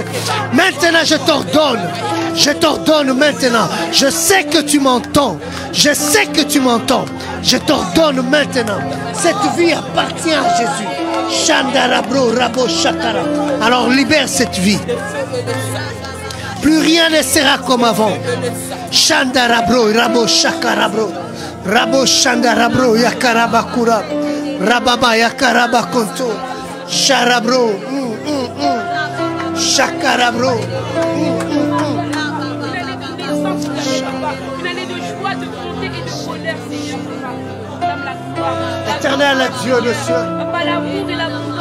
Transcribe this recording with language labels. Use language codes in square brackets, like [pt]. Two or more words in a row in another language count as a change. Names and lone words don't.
[fr] Maintenant je t'ordonne. Je t'ordonne maintenant. Je sais que tu m'entends. Je sais que tu m'entends. Je t'ordonne maintenant. Cette vie appartient à Jésus. Shandarabro, Rabo Shakara. Alors libère cette vie. Plus rien ne sera comme avant. Shandarabro, Rabo Shakarabro. Rabo Shandarabro, Yakarabakura. Rababa Yakarabakonto. Sharabro. Chakarabro. Une année de joie, de bonté et de colère, Seigneur, Papa. La gloire. Éternel Dieu de cieux, Papa, l'amour et l'amour.